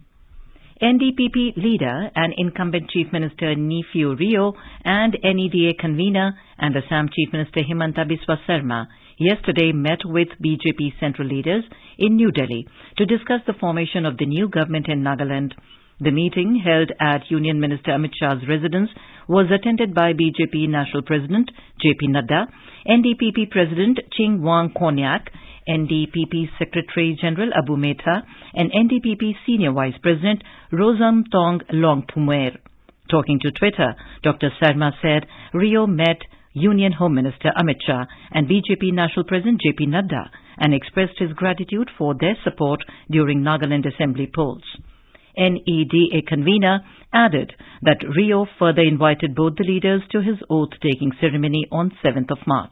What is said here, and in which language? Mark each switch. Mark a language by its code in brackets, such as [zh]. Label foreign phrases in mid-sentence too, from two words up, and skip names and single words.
[en] NDPP leader and incumbent Chief Minister Neiphiu Rio and NEDA convener and Assam Chief Minister Himanta Biswa Sarma yesterday met with BJP central leaders in New Delhi to discuss the formation of the new government in Nagaland. The meeting, held at Union Minister Amit Shah's residence, was attended by BJP National President JP Nadda, NDPP President Ching Wang Konyak, NDPP Secretary General Abu Metha, and NDPP Senior Vice President Rosam Tong Longpumer. Talking to Twitter, Dr. Sarma said Rio met Union Home Minister Amit Shah and BJP National President JP Nadda and expressed his gratitude for their support during Nagaland Assembly polls. NEDA convener added that Rio further invited both the leaders to his oath-taking ceremony on 7th of March.